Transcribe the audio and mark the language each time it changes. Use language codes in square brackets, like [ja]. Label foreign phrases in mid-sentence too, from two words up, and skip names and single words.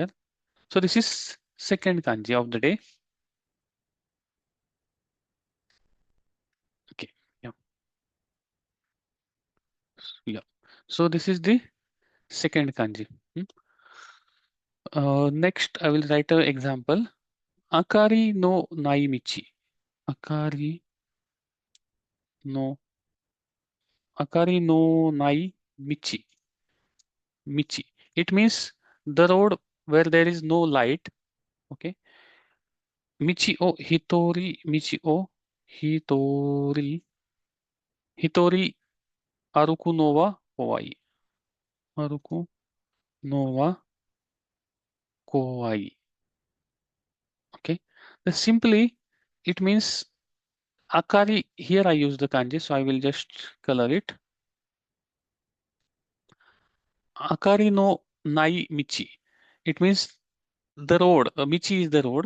[en] So this is second kanji of the day. Okay, yeah, yeah. So this is the second kanji. Next, I will write an example. [ja] 明かりのない道. 明かりの明かりのない道. Michi. [en] It means the road where there is no light. Okay. [ja] 道を一人。道を一人. 一人歩くのは怖い. 歩くのは怖い. [en] Okay. The simply it means akari. Here I use the kanji, so I will just color it. [ja] 明かりのない道. [en] It means the road. Michi is the road.